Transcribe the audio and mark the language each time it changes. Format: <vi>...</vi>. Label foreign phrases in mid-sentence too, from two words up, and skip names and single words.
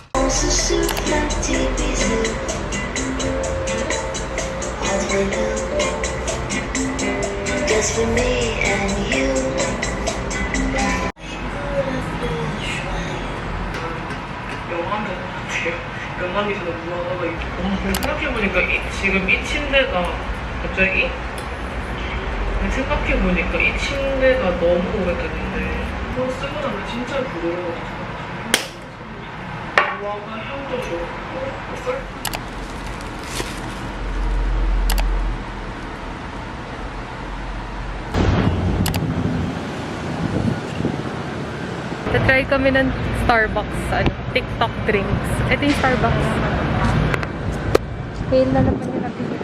<en>Just for me and you.</en> <ko>영화인 것 같아요. 영화에서도 무화과가 있고. 생각해보니까 지금 이 침대가 갑자기 생각해보니까 이 침대가 너무 오래됐는데 이거 쓰고 나면 진짜 부드러워졌어. 무화과 향도 좋고 썰</ko> <tl>Try kami ng Starbucks, TikTok drinks. Ito yung Starbucks. Fail na naman yung nabigit.</tl>